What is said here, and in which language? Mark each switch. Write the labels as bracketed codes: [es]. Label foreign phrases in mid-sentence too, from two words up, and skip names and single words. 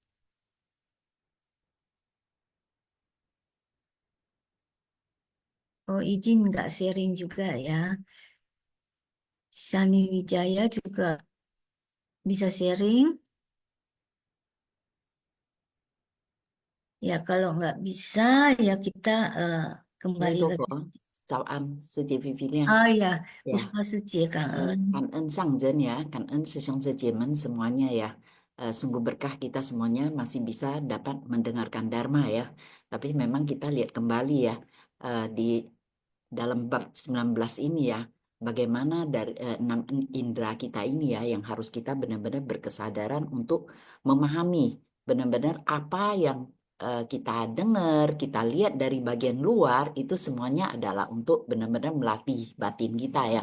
[id] Oh, izin nggak sharing juga ya. Shani Wijaya juga bisa sharing. Ya, kalau nggak bisa ya kita kembali Cô lagi. [vi] có chào anh, sư chị Vivian. [id] Oh ya, Ya, Puspa Secie Kang En. Kan En Sangjen ya, Kan En Sesong Sejemen semuanya ya. Sungguh berkah kita semuanya masih bisa dapat mendengarkan Dharma ya. Tapi memang kita lihat kembali ya di dalam bab 19 ini ya, bagaimana dari 6 indera kita ini ya yang harus kita benar-benar berkesadaran untuk memahami benar-benar apa yang kita dengar, kita lihat dari bagian luar itu semuanya adalah untuk benar-benar melatih batin kita ya.